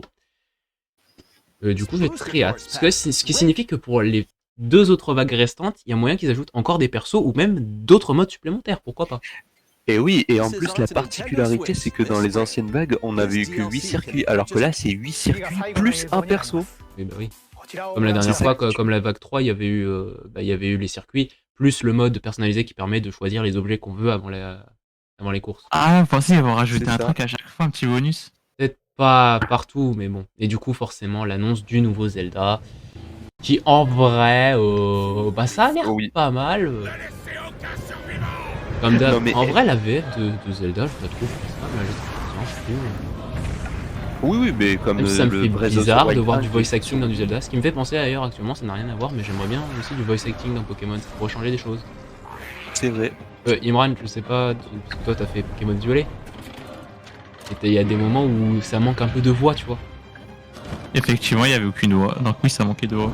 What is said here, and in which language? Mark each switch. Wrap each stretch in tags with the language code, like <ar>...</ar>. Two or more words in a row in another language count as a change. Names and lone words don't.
<fr>Du coup, j'ai très hâte. Parce que ce qui signifie que pour les deux autres vagues restantes, il y a moyen qu'ils ajoutent encore des persos ou même d'autres modes supplémentaires. Pourquoi pas? Et oui, et en plus la particularité c'est que dans les anciennes vagues, on avait eu que 8 circuits, alors que là c'est 8 circuits plus un perso. Eh ben oui.</fr> <ja>こちらを</ja> <fr>Comme la dernière C'est fois, ça. comme la vague 3, il y avait eu les circuits, plus le mode personnalisé qui permet de choisir les objets qu'on veut avant les courses. Ah, vous pensez qu'ils vont rajouter C'est un ça. truc à chaque fois, un petit bonus? Peut-être pas partout, mais bon. Et du coup, forcément, l'annonce du nouveau Zelda, qui en vrai, ça a l'air Oui. pas mal. Comme d'hab. Non, mais- En vrai, la VF de Zelda, je la trouve pas mal. Je trouve. Oui, mais comme Même si ça me le fait Breath of the bizarre de Wild voir 1, du voice acting dans du Zelda. Ce qui me fait penser d'ailleurs actuellement, ça n'a rien à voir, mais j'aimerais bien aussi du voice acting dans Pokémon. Ça pourrait changer des choses. c'est vrai. Imran, je sais pas, parce que toi t'as fait Pokémon Violet. Et il y a des moments où ça manque un peu de voix, tu vois. Effectivement, il y avait aucune voix. Donc oui, ça manquait de voix.</fr>